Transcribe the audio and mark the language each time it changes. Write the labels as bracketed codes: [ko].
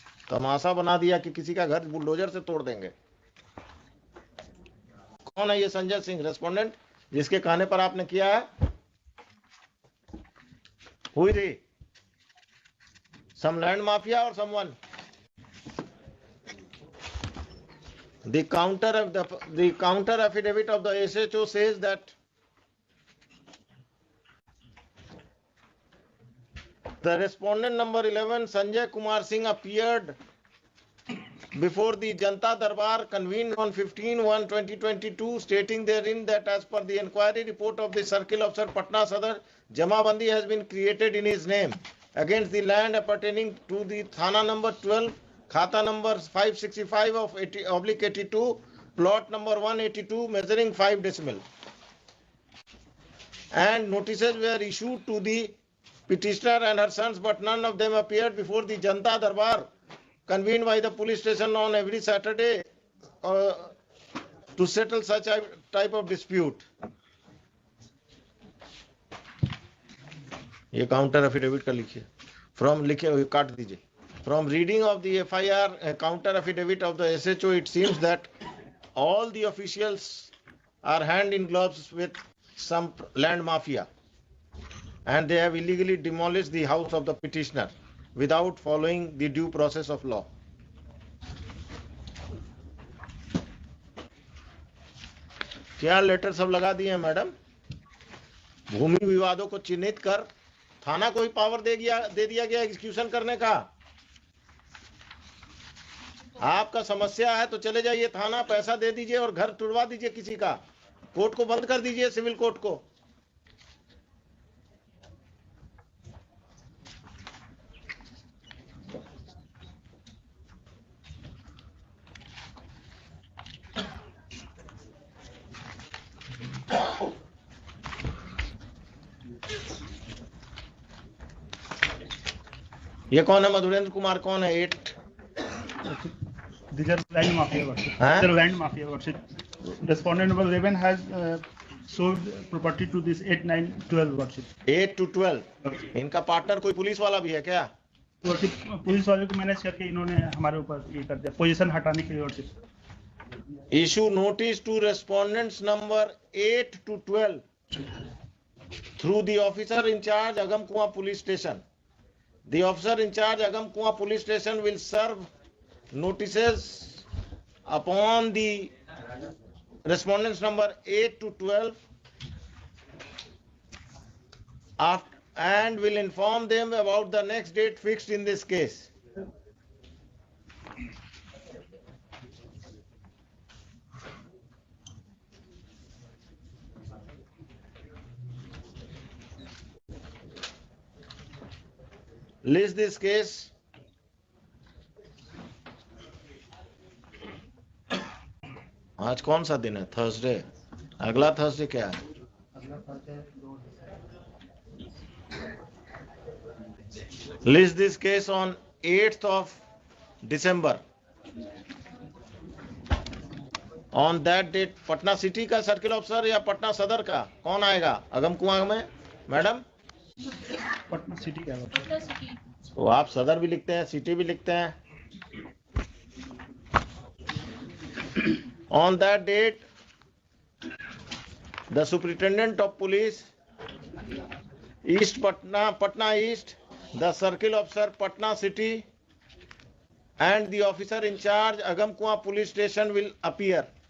[hi] तमाशा बना दिया कि किसी का घर बुलडोजर से तोड़ देंगे। कौन है ये संजय सिंह रेस्पोंडेंट जिसके कहने पर आपने किया है? हुई रे [en] some land mafia or someone? The counter affidavit of the SHO says that the respondent number 11 Sanjay Kumar Singh appeared before the Janta Darbar convened on 15/1/2022, stating therein that as per the inquiry report of the Circle Officer Patna Sadar, Jamabandi has been created in his name against the land appertaining to the Thana number 12, Khata number 565 of 80/82, plot number 182, measuring 5 decimal. And notices were issued to the petitioner and her sons, but none of them appeared before the Janta Darbar convened by the police station on every Saturday to settle such a type of dispute. [hi] ये counter affidavit का लिखिए। From लिखे हुए काट दीजिए। [en] From reading of the FIR counter affidavit of the SHO, it seems that all the officials are hand in gloves with some land mafia, and they have illegally demolished the house of the petitioner without following the due process of law. [hi] क्या letter सब लगा दिए हैं madam? भूमि विवादों को चिन्हित कर थाना को ही पावर दे दिया गया एग्जीक्यूशन करने का। आपका समस्या है तो चले जाइए थाना, पैसा दे दीजिए और घर तुड़वा दीजिए किसी का। कोर्ट को बंद कर दीजिए, सिविल कोर्ट को। ये कौन है? मधुरेंद्र कुमार कौन है? 8 [en] These are land mafia worship. Huh? These are land mafia worship. Respondent number 11 has sold property to this 8, 9, 12 worship. 8 to 12। [hi] इनका पार्टनर कोई पुलिस वाला भी है क्या? वर्षिप पुलिस वाले को मैनेज करके इन्होंने हमारे ऊपर ये कर दिया, पोजीशन हटाने के लिए worship. [en] Issue notice to respondents number 8 to 12 through the officer in charge Agam Kuan Police Station. The officer in charge Agam Kuan Police Station will serve notices upon the respondents number 8 to 12 and will inform them about the next date fixed in this case. List this case. [hi] आज कौन सा दिन है? Thursday. अगला Thursday क्या है? [en] List this case on 8th of December. On that date, [hi] Patna city का circle officer या पटना सदर का कौन आएगा अगम कुआं में? मैडम पटना सिटी का है। तो आप सदर भी लिखते हैं, सिटी भी लिखते हैं। [en] On that date, the Superintendent of Police, East Patna East, the Circle Officer Patna City, and the officer in charge Agam Kuan Police Station will appear.